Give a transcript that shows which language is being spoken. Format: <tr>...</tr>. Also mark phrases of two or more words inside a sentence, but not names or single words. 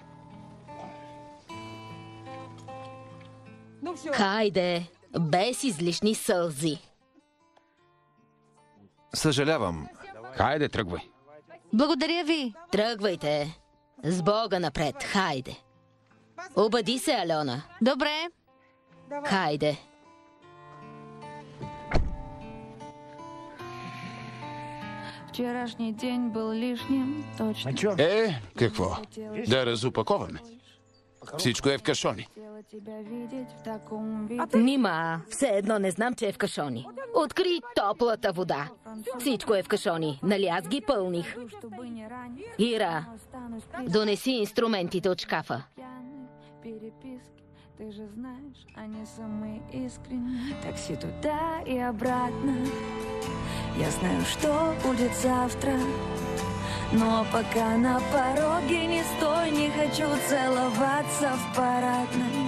<bg>Хайде, без излишни сълзи. Съжалявам. Хайде, тръгвай. Благодаря ви. Тръгвайте. С Бога напред, хайде. Обади се, Алена. Добре. Хайде.</bg> <ru>Вчерашний день был лишним,</ru> <bg>точно. Какво? Да разупаковаме. Всичко е в кашони. Нима, все едно не знам, че е в кашони. Откри топлата вода. Всичко е в кашони. Нали аз ги пълних? Ира, донеси инструментите от шкафа.</bg> <ru>Ты же знаешь, они самые искренние. Такси туда и обратно. Я знаю, что будет завтра. Но пока на пороге не стой, не хочу целоваться в парадной.</ru>